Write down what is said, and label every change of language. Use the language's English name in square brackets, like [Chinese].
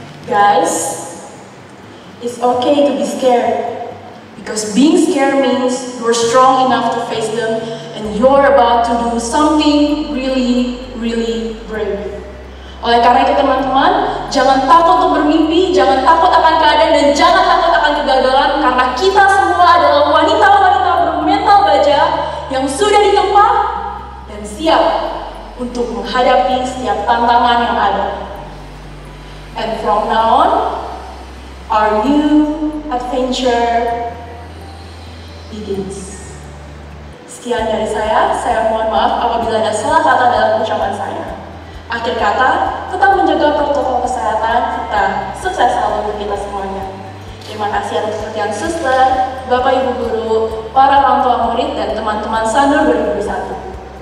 [English] Guys, it's okay to be scared, because being scared means you're strong enough to face them and you're about to do something really, really brave. [Indonesian] Oleh karena itu teman-teman, jangan takut untuk bermimpi, jangan takut akan keadaan, dan jangan takut akan kegagalan, karena kita semua adalah wanita-wanita bermental baja yang sudah ditempa dan siap untuk menghadapi setiap tantangan yang ada. [English] And from now on, our new adventure begins. [Indonesian] Sekian dari saya mohon maaf apabila ada salah kata dalam ucapan saya. Akhir kata, tetap menjaga protokol kesehatan, kita sukses selalu untuk kita semuanya. Terima kasih atas perhatian suster, Bapak Ibu Guru, para orang tua murid, dan teman-teman Sanur 2021.